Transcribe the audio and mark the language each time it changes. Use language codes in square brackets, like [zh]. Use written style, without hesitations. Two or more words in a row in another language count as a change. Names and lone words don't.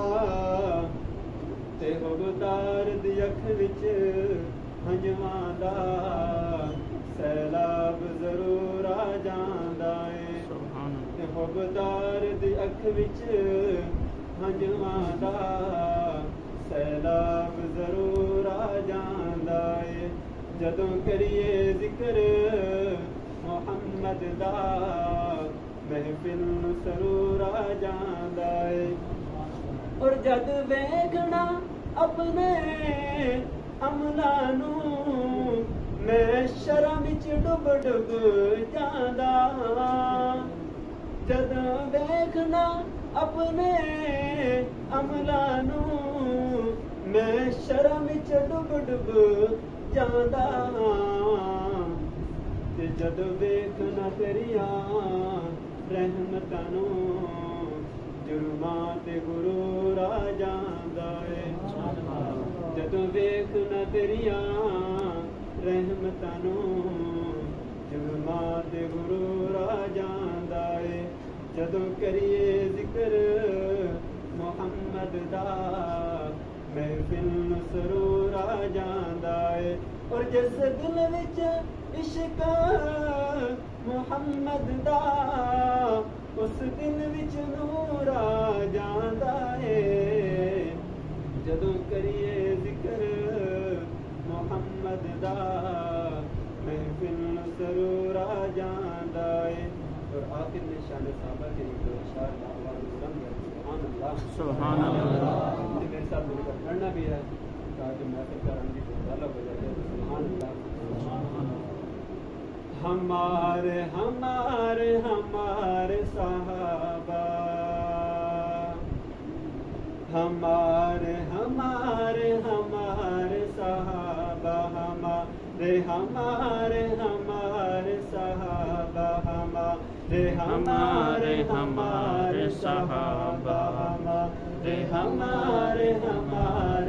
[pa] تے غبار دی اکھ وچ ہنجواں دا سیلاب ضرور آ جاندا ہے تے غبار دی اکھ وچ ہنجواں دا سیلاب ضرور آ جاندا ہے جدوں کریے ذکر محمد دا محفل نوں سرور آ جاندا ہے اور جد ویکھنا اپنے عملاں نوں میں شرم وچ ڈب ڈب جاندا جد ویکھنا اپنے عملاں نوں میں شرم وچ ڈب ڈب جاندا تے جد ویکھنا تیریاں رحمتاں نوں جرماں تے غرور آ جاندا ہے جدوں ویکھنا تیریاں رحمتاں نوں جرماں تے غرور آ جاندا ہے جدوں کریے ذکر محمد دا محفل نوں سرور آ جاندا ہے اور جس دل وچ عشق محمد دا اس دل وچ نور آ جاندا ہے جدوں کریے ذکر محمد دا محفل نوں سرور آ جاندا ہے [ur] اور آخر میں شان صحابہ کے ایک دو اشعار کا آواز بلند ہے [ar] سبحان اللہ [ur] میرے ساتھ مل کر پڑھنا بھی ہے تاکہ محفل کا رنگ بھی غالب ہو جائے [ar] سبحان اللہ [ur] ہمارے ہمارے ہمارے صحابہ ہمارے ہمارے ہمارے صحابہ ہمارے ہمارے ہمارے صحابہ ہمارے ہمارے ہمارے صحابہ ہمارے ہمارے ہمارے